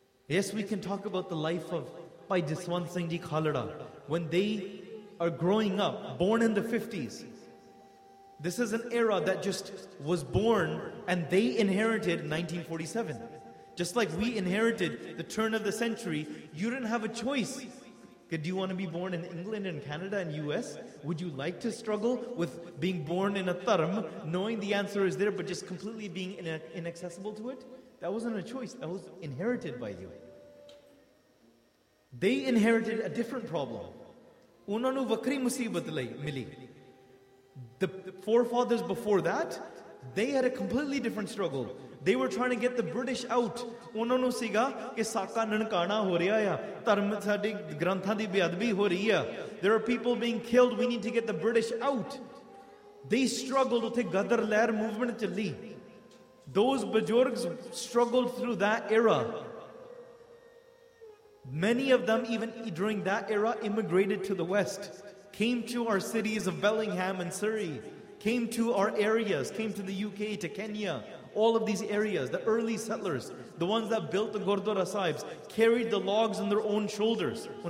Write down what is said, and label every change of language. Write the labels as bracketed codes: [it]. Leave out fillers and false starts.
[en] Yes we can talk about the life of Bhai Jaswant Singh ji Khalra when they are growing up born in the 50s this is an era that just was born and they inherited 1947 Just like we inherited the turn of the century, you didn't have a choice. Do you want to be born in England and Canada and US? Would you like to struggle with being born in a dharm, knowing the answer is there, but just completely being inaccessible to it? That wasn't a choice. That was inherited by you. They inherited a different problem. [pa] Unna nu vakri musibat lai mili. [en] The forefathers before that, they had a completely different struggle. They were trying to get the British out. [pa] ਉਹਨਾਂ ਨੂੰ ਸੀਗਾ ਕਿ ਸਾਕਾ ਨਨਕਾਣਾ ਹੋ ਰਿਹਾ ਆ ਧਰਮ ਸਾਡੇ ਗ੍ਰੰਥਾਂ ਦੀ ਬੇਅਦਬੀ ਹੋ ਰਹੀ ਆ [en] There are people being killed. We need to get the British out. They struggled. [pa] ਉੱਥੇ ਗਦਰ ਲਹਿਰ ਮੂਵਮੈਂਟ ਚੱਲੀ [en] Those ਬਜ਼ੁਰਗਸ struggled through that era. Many of them even during that era immigrated to the West. Came to our cities of Bellingham and Surrey. Came to our areas. Came to the UK, to Kenya. All of these areas, the early settlers, the ones that built the Gurdwara Sahibs, carried the logs on their own shoulders.